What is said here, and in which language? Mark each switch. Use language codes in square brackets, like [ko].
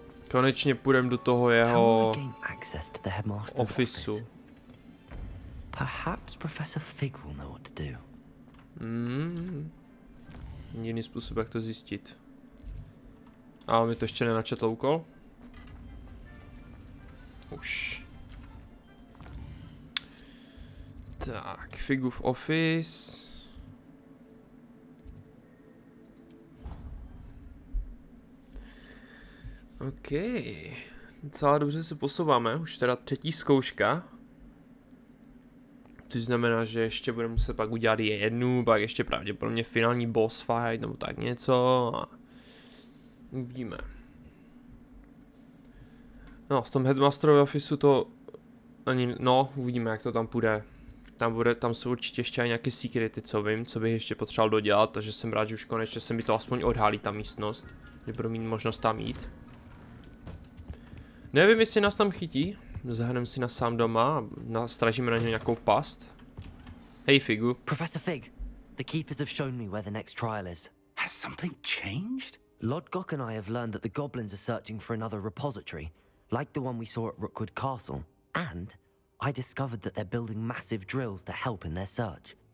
[cs] Konečně půjdem do toho jeho ofisu. [en] Perhaps Professor Fig will know what to do. [cs] Jiný způsob, jak to zjistit. A mi to ještě nenačetl úkol? Už. Tak, Figův office. OK. Docela dobře se posouváme, už teda třetí zkouška. Což znamená, že ještě budeme muset pak udělat jednu, pak ještě pravděpodobně finální boss fight, nebo tak něco. A uvidíme. No, v tom headmasterově officeu to ani, no, uvidíme, jak to tam půjde. Tam jsou určitě ještě nějaké secrety, co vím, co bych ještě potřeboval dodělat, takže jsem rád, že už konečně se mi to aspoň odhalí, ta místnost, že budu mít možnost tam jít. Nevím, jestli nás tam chytí, zahrneme si na sám doma a nastražíme na něj nějakou past. Hej, Figu. [en] Professor Fig, the keepers have shown me where the next trial is. Has something changed? Lodgok and I have learned that the goblins are searching for another repository, like the one we saw at Rookwood Castle, and I discovered that they're building massive drills to help in their search.